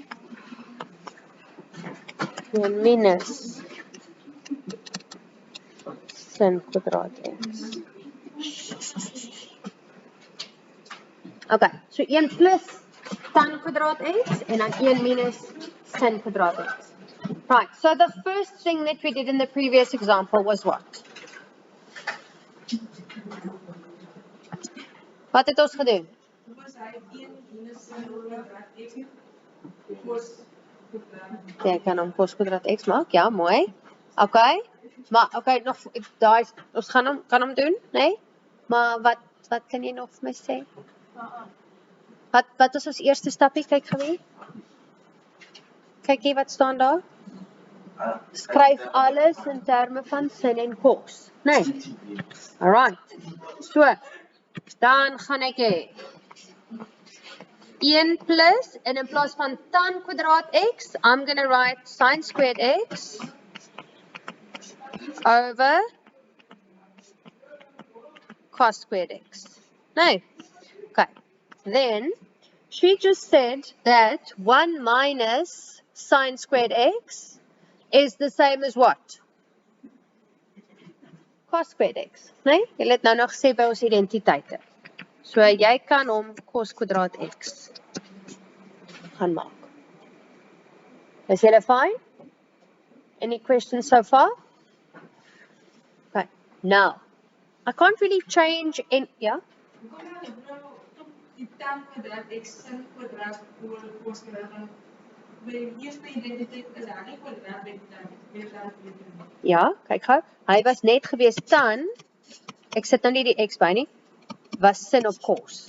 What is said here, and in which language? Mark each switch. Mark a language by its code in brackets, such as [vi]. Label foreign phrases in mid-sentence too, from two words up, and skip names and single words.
[af] En minus sin kwadraat x. Okay, so 1 plus tan kwadraat x en dan 1 minus sin kwadraat x. [en] Right, so the first thing that we did in the previous example was what? [af] Wat het ons gedoen? Ja, ek kan hom cos kwadraat x maak, ja, mooi. Okay, maar okay, nog daai ons kan hom doen, nee? Maar wat kan jy nog vir my sê? Wat is ons eerste stapie? Kyk gou hier. Kyk hier wat staan daar. Skryf alles in terme van sin en cos, nee? [en] Alright. So, [af] dan gaan ek hê 1 plus, en in plaas van tan kwadraat x, [en] I'm going to write sine squared x over cos squared x. No. Okay. Then, she just said that 1 minus sine squared x is the same as what? Cos squared x. Nee? [af] Julle het nou nog gesê by ons identiteite. So, jy kan hom cos kwadraat x gaan maak. Is julle [en] fine? Any questions so far? Okay. Now, I can't really change in, yeah? [af] Die tan kwadraat x sin kwadraat oor cos kwadraat. By die eerste identiteit is daar nie kwadraat by tan. Ja, kyk gou. Hy was net gewees tan, ek sit nou nie die x by nie, was sin op cos.